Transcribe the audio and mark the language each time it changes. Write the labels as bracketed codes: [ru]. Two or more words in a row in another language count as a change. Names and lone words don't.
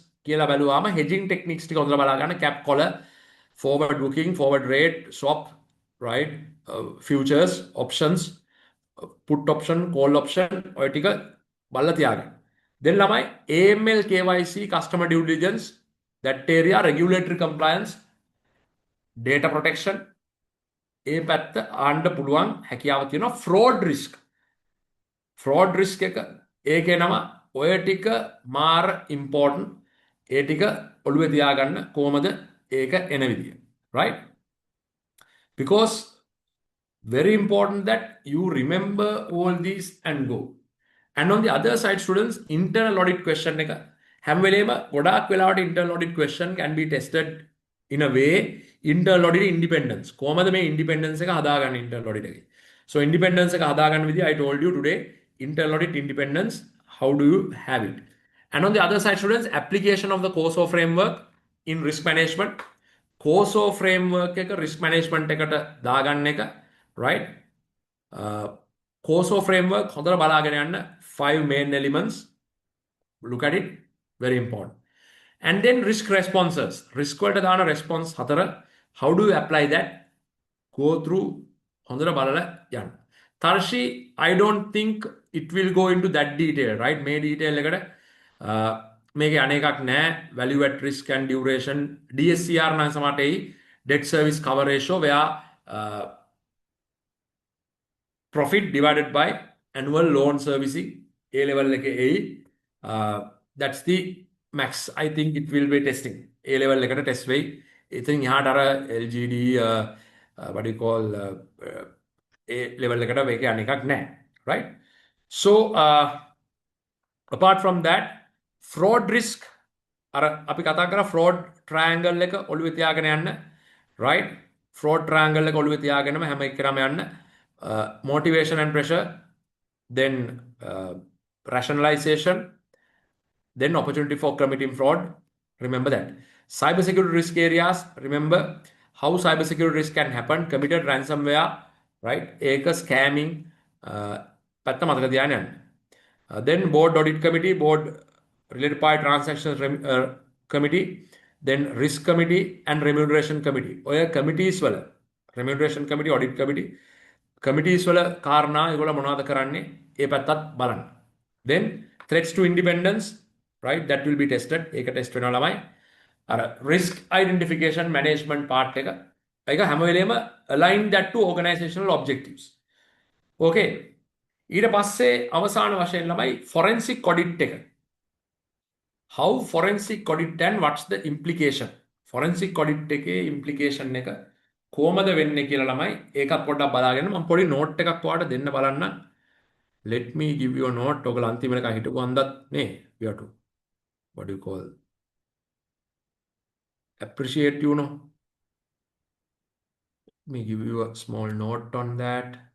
[en] Hedging techniques, cap collar, forward booking, forward rate, swap, right? Futures, options, put option, call option, or then lamai AML, KYC, customer due diligence, that area, regulatory compliance, data protection, [si] ඒ පැත්ත ආණ්ඩ පුළුවන් හැකියාව තියෙනවා. [en] fraud risk [si] එක ඒකේ නම ඔය ටික මාර important. ඒ ටික ඔළුවේ තියාගන්න කොහමද ඒක එන විදිය, [en] right? Because very important that you remember all these and go. And on the other side, students, internal audit question එක [si] හැම වෙලේම ගොඩාක් වෙලාවට [en] internal audit question can be tested in a way. Internal audit independence [si] කොහමද මේ [en] independence [si] එක හදාගන්න [en] internal audit එකේ. So independence [si] එක හදාගන්න විදිය [en] I told you today. Internal audit independence, how do you have it? And on the other side, students, application of the COSO framework in risk management. [si] COSO framework එක [en] risk management [si] එකට දාගන්න එක, right? COSO framework හොඳට බලාගෙන යන්න. [en] 5 main elements. Look at it, very important. And then risk responses. Risk [si] වලට දාන [en] response 4. How do you apply that? Go through [si] හොඳට බලලා යන්න. [en] Tarshi, I don't think it will go into that detail, right? [si] මේ detail එකට මේකේ අනේකක් නැහැ. [en] Value at risk and duration. [si] DSCR නම් සමහරට එයි. [en] Debt service cover ratio where profit divided by annual loan servicing. [si] A level එකේ එයි. [en] That's the max. I think it will be testing. [si] A level එකට test වෙයි. ඉතින් එහාට අර LGD [en] what do you call [si] A level එකට මේකේ අනේකක් නැහැ, [en] right? So apart from that, fraud risk [si] අර අපි කතා කරා [en] fraud triangle [si] එක ඔළුවේ තියාගෙන යන්න, [en] right? Fraud triangle [si] එක ඔළුවේ තියාගෙනම හැම එකකම යන්න. [en] Motivation and pressure, then rationalization, then opportunity for committing fraud. Remember that. Cybersecurity risk areas, remember how cybersecurity risk can happen. Committed ransomware, right? Eka scamming, [si] පැත්ත මතක තියාගෙන යන්න. [en] Then board audit committee, board related party transactions committee, then risk committee and remuneration committee. [si] ඔය committees වල [en] remuneration committee, audit committee, committees [si] වල කාරණා ඒගොල්ලෝ මොනවද කරන්නේ ඒ පැත්තත් බලන්න. [en] Then threats to independence, right? That will be tested. [si] ඒක test වෙනවා ළමයි. අර [en] risk identification management part [si] එක ඒක හැම වෙලේම [en] align that to organizational objectives. [si] Okay. ඊට පස්සේ අවසාන වශයෙන් ළමයි [en] forensic audit [si] එක. [en] How forensic audit and what's the implication? Forensic audit [si] එකේ implication එක කොහමද වෙන්නේ කියලා ළමයි ඒකත් පොඩ්ඩක් බලාගෙන මම පොඩි note එකක් ඔයාලට දෙන්න බලන්න. [en] Let me give you a note. [si] ඔයගොල්ලෝ අන්තිමට හිටපු හන්දත් නේ [en] we have to what do you call appreciate, you know. Let me give you a small note on that.